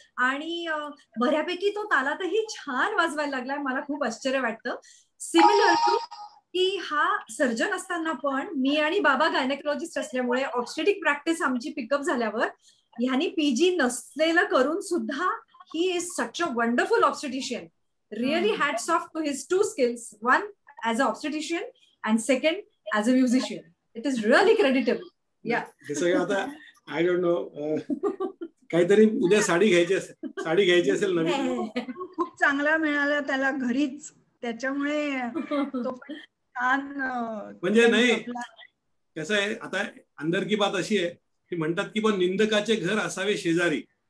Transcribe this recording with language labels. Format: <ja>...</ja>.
<mr>आणि बऱ्यापैकी तो तालातही छान वाजवायला लागलाय. मला खूप आश्चर्य वाटतं. सिमिलरली की हा सर्जन असताना पण मी आणि बाबा गायनेकोलॉजिस्ट असल्यामुळे ऑब्स्टेटिक प्रॅक्टिस आमची पिकअप झाल्यावर ह्यानी PG नसलेलं करून सुद्धा</mr> <en>He is such a wonderful obstetrician. Really hats off to his 2 skills, one as an obstetrician and second as a musician. It is really creditable. Yeah.</en> <mr>हे सगळं आता</mr> <en>I don't know,</en> <mr>काहीतरी उद्या साडी घ्यायची असेल नवीन. खूप चांगला मिळाला त्याला घरीच, त्याच्यामुळे तो छान. म्हणजे नाही कसं आहे, आता</mr> <hi>अंदर की बात</hi> <mr>अशी आहे की म्हणतात की पण निंदकाचे घर असावे शेजारी.</mr>